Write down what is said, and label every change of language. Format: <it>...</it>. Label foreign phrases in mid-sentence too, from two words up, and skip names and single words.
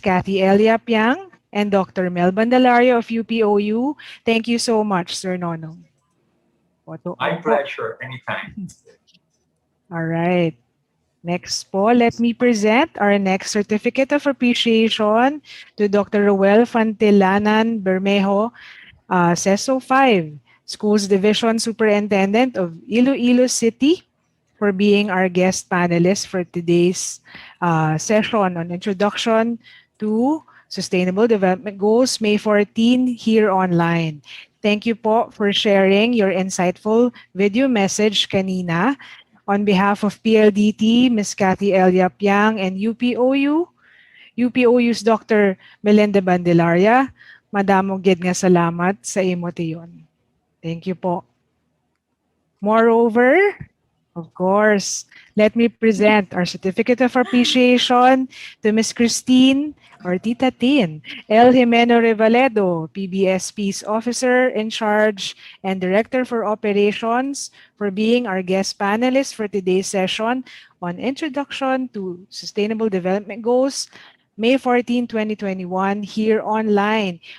<en>Cathy Elia Piang and Dr. Mel Bandalario of UPOU, thank you so much, Sir Nonong. My pleasure. Anytime. All right. Next po, let me present our next certificate of appreciation to Dr. Ruel Fantilanan Bermejo, CESO 5, Schools Division Superintendent of Iloilo City, for being our guest panelist for today's session on Introduction to Sustainable Development Goals, May 14, here online. Thank you po for sharing your insightful video message kanina. On behalf of PLDT, Ms. Cathy Elia Piang, and UPOU's Dr.</en> <hil>Melinda Bandelaria, madamo gid nga salamat sa imo tiyon.</hil> <en>Thank you po. Moreover, of course, let me present our certificate of appreciation to Ms. Christine or Tita Tin El Jimeno Revaledo, PBS Peace Officer in Charge and Director for Operations, for being our guest panelist for today's session on Introduction to Sustainable Development Goals, May 14, 2021, here online.</en>